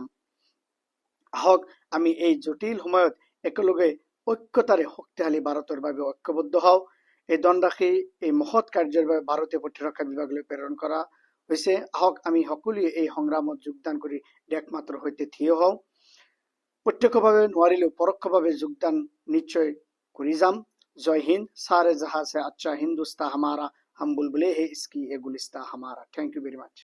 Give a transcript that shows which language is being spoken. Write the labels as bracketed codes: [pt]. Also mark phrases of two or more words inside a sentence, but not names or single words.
[as] আহক আমি এই জটিল সময়ত একেলগে ঐক্যতাৰে শক্তিশালী ভাৰতৰ বাবে ঐক্যবদ্ধ হওঁ। এই ধনৰাশি এই মহৎ কাৰ্যৰ বাবে ভাৰতীয় প্ৰতিৰক্ষা বিভাগলৈ প্ৰেৰণ কৰা হৈছে। আহক আমি সকলোৱে এই সংগ্ৰামত যোগদান কৰি দেশমাতৃৰ সৈতে থিয় হওঁ। প্ৰত্যক্ষভাৱে নোৱাৰিলেও পৰোক্ষভাৱে যোগদান নিশ্চয় কৰি যাম। জয় হিন্দ। [hi] सारे जहां से अच्छा हिंदुस्तान हमारा, हम बुलबुले हैं इसकी, ये गुलिस्तान हमारा। [en] thank you very much.